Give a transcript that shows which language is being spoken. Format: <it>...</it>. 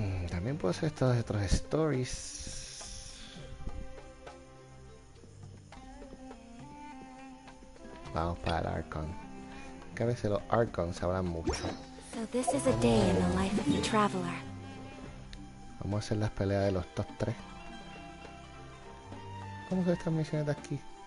<es>También puedo hacer estos otros stories. Vamos para el Archon. Que a veces los Archons hablan mucho.</es> <en>So this is a day in the life of the traveler.</en> <es>Vamos a hacer las peleas de los top 3. ¿Cómo son estas misiones de aquí?</es>